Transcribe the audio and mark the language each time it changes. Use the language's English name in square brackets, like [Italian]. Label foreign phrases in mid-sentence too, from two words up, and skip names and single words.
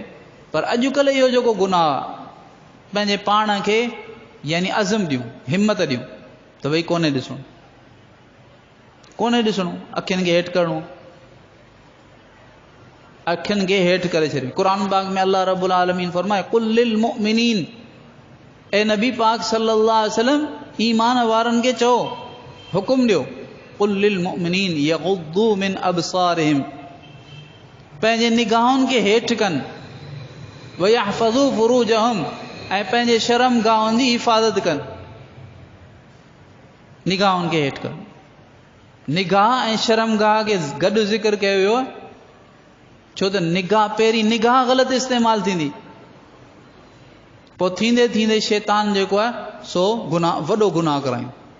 [Sindhi] पर अॼुकल्ह इहो जेको गुनाह पंहिंजे पाण खे यानी अज़म ॾियूं, हिमत ॾियूं त भई कोन्हे ॾिसणो, कोन्हे ॾिसणो, अखियुनि खे हेठि करिणो, अखियुनि खे हेठि करे छॾियो। क़ुरान पाक में [Arabic] الله رب العالمين [Sindhi] फरमाए, [Arabic] قل للمؤمنين, [Sindhi] ए नबी पाक [Arabic] صلى الله عليه وسلم [Sindhi] ईमान वारनि खे चओ, हुकुम ॾियो, [Arabic] قل للمؤمنين يغضوا من أبصارهم, [Sindhi] पंहिंजे निगाहुनि खे हेठि कनि, [Arabic] ويحفظوا فروجهم, [Sindhi] ऐं पंहिंजे शर्म गाहुनि जी हिफ़ाज़त कनि। निगाहुनि खे हेठि कनि। निगाह ऐं शर्मगाह खे गॾु ज़िक्र कयो वियो आहे, छो त निगाह पहिरीं निगाह ग़लति इस्तेमालु थींदी, पोइ थींदे थींदे शैतान जेको आहे सो गुनाह, वॾो गुनाह करायूं।